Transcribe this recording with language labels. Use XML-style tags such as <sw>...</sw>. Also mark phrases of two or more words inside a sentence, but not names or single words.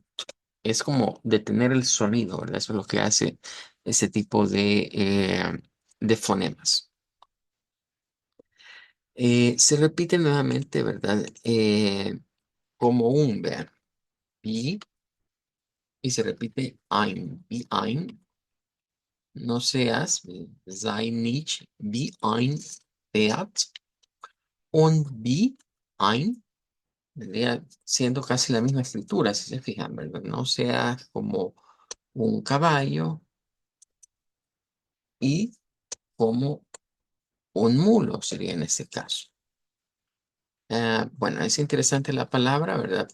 <es>Es como detener el sonido, ¿verdad? Eso es lo que hace ese tipo de fonemas. Se repite nuevamente, ¿verdad? Como un, vean, bi, y se repite</es> <de>ein, wie ein,</de> <es>no seas,</es> <de>sei nicht wie ein Pferd, und wie ein,</de> <es>vendría siendo casi la misma escritura, si se fijan, ¿verdad? No seas como un caballo y como un mulo sería en este caso. Bueno, es interesante la palabra, ¿verdad?</es>